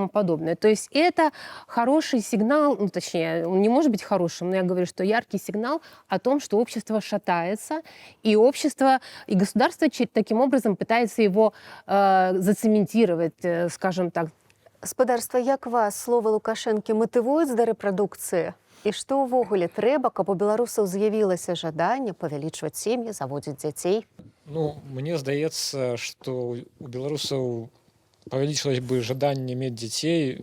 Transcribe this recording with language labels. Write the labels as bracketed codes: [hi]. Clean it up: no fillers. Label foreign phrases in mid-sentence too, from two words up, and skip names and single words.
[ru] То есть есть это хороший сигнал, ну, точнее, он не может быть хорошим, но я говорю, что яркий сигнал о том, что общество шатается, и общество, и государство таким образом пытается его зацементировать, скажем так. [be] Спадарства, як вас словы Лукашэнкі матывуюць да рэпрадукцыі? І што ўвогуле трэба, каб у беларусаў з'явілася жаданне павялічваць сем'і, заводзіць дзяцей? Ну, мне здаецца, што у беларусаў павялічылось бы жаданне мець дзяцей.